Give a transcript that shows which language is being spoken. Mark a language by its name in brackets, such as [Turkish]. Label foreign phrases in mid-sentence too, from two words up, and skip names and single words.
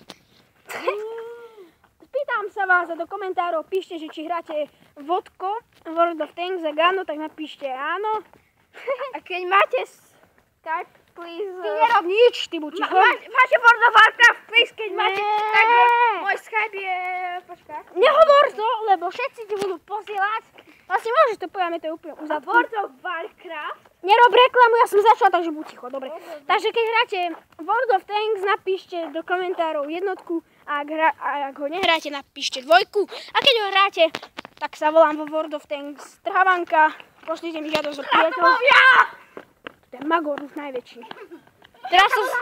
[Slovak] Pýtam sa vás a do komentárov píšte, že či hráte vodko, World of Tanks, ak áno, tak napíšte áno. A keď máte Skype, please. Ty nerob nič, ty buď. Máte World of Warcraft, please, keď máte, tak môj Skype je, počkaj. Nehovor to, lebo všetci ti budú posielať. Vlastne môžeš to povedať, to je úplne uzatvorené. World of Warcraft. Nerob reklamu, ja som začala, takže buď ticho, dobre. Takže keď hráte World of Tanks, napíšte do komentárov jednotku a ak ho nehráte, napíšte dvojku. A keď ho hráte, tak sa volám vo World of Tanks Travanka. Pošlite mi žiadosť o priateľov. To je Magor už najväčší. Teraz sa volám